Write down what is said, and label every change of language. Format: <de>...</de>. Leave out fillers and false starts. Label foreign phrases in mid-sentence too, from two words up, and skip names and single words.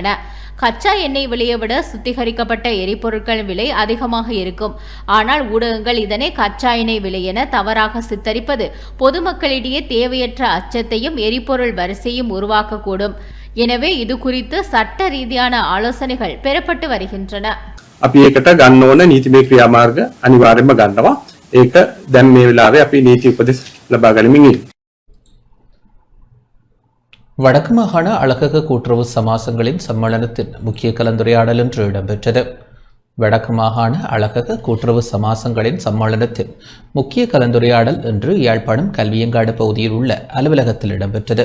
<ta>கச்சா எண்ணெய் விலையை விட சுத்திகரிக்கப்பட்ட எரிபொருட்கள் விலை அதிகமாக இருக்கும். ஆனால் ஊடகங்கள் இதனை கச்சா எண்ணெய் விலை என தவறாக சித்தரிப்பது பொதுமக்களிடையே தேவையற்ற அச்சத்தையும் எரிபொருள் வரிசையும் உருவாக்கக்கூடும். எனவே இது குறித்து சட்ட ரீதியான ஆலோசனைகள் பெறப்பட்டு வருகின்றன.</ta> <si>අපි ඒකට ගන්න ඕන නීතිමය ක්‍රියාමාර්ග අනිවාර්යයෙන්ම ගන්නවා. ඒක දැන් මේ වෙලාවේ අපි නීති උපදෙස් ලබා ගනිමින් ඉන්නේ.</si> <ta>வடக்கு மாகாண அழகக கூட்டுறவு சமாசங்களின் சம்மேளனத்தின் முக்கிய கலந்துரையாடல் இன்று இடம்பெற்றது. வடக்கு மாகாண அழகக கூட்டுறவு சமாசங்களின் சம்மேளனத்தின் முக்கிய கலந்துரையாடல் இன்று யாழ்ப்பாணம் கல்வியங்காடு பகுதியில் உள்ள அலுவலகத்தில் இடம்பெற்றது.</ta>